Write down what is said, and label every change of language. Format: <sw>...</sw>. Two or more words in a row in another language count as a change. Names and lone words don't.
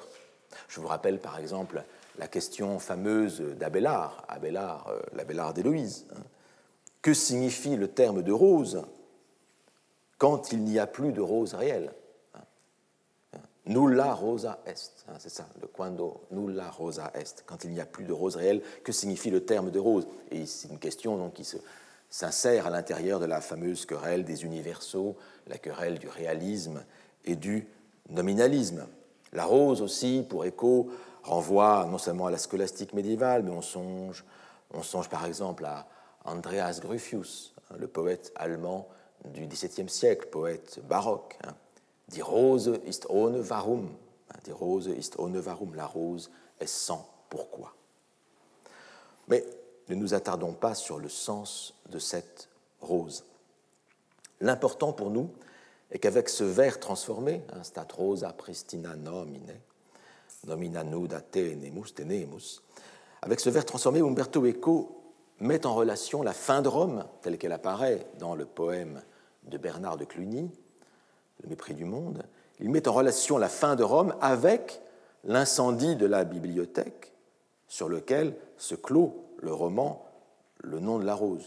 <fr>Je vous rappelle par exemple la question fameuse d'Abélard, l'Abélard d'Héloïse. Que signifie le terme de rose quand il n'y a plus de rose réelle?</fr> <la>Nulla rosa est,</la> <fr>c'est ça, le</fr> <la>quando nulla rosa est,</la> <fr>quand il n'y a plus de rose réelle, que signifie le terme de rose? Et c'est une question donc, qui s'insère à l'intérieur de la fameuse querelle des universaux, la querelle du réalisme et du nominalisme. La rose aussi, pour Eco, renvoie non seulement à la scolastique médiévale, mais on songe par exemple à Andreas Gryphius, le poète allemand du XVIIe siècle, poète baroque.</fr> <de>Die Rose ist ohne Warum. Die Rose ist ohne Warum.</de> <fr>La rose est sans pourquoi. Mais ne nous attardons pas sur le sens de cette rose. L'important pour nous est qu'avec ce vers transformé,</fr> <la>stat rosa pristina nomine, nomina nuda tenemus,</la> <fr>avec ce vers transformé, Umberto Eco met en relation la fin de Rome, telle qu'elle apparaît dans le poème de Bernard de Cluny, Le mépris du monde. Il met en relation la fin de Rome avec l'incendie de la bibliothèque sur lequel se clôt le roman Le nom de la rose.</fr>